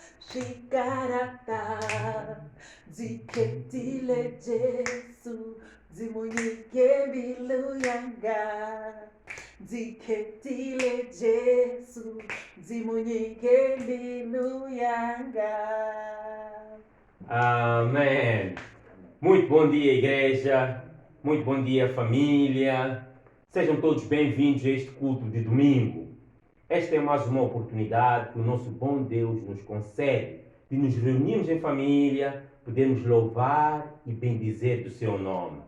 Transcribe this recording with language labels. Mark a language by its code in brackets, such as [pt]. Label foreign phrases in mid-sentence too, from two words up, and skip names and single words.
[ts] Shikarata, Ziketile Jesu, Zimunike Biluyanga, Ziketile Jesu, Zimunike Biluyanga. [pt] Amém. Muito bom dia, igreja. Muito bom dia, família. Sejam todos bem-vindos a este culto de domingo. Esta é mais uma oportunidade que o nosso bom Deus nos concede de nos reunirmos em família, podermos louvar e bendizer do seu nome.